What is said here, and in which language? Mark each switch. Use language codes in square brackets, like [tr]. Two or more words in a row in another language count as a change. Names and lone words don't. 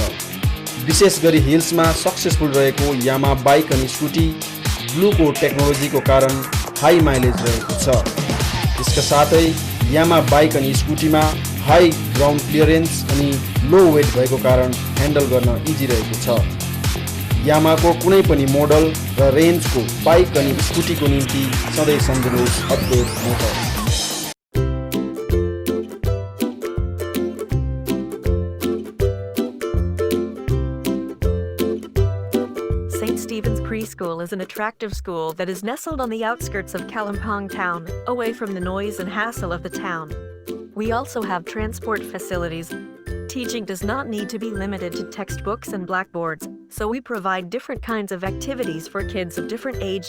[ne] विशेष गरी हिल्समा सक्सेसफुल रहेको यामा बाइक अनि स्कुटी ब्लूको टेक्नोलोजीको कारण [en] high mileage [ne] रहेको छ। यसका साथै यामा बाइक अनि स्कुटीमा [en] high ground clearance [ne] अनि [en] low weight [ne] भएको कारण ह्यान्डल गर्न इजी रहेको छ। यामाको कुनै पनि मोडल र रेन्जको बाइक अनि स्कुटीको निम्ति सधैँ सम्झनुहोस् अद्वैत मोटर्स। [en] St. St. Stephen's Preschool is an attractive school that is nestled on the outskirts of Kalimpong town, away from the noise and hassle of the town. We also have transport facilities. Teaching does not need to be limited to textbooks and blackboards, so we provide different kinds of activities for kids of different age.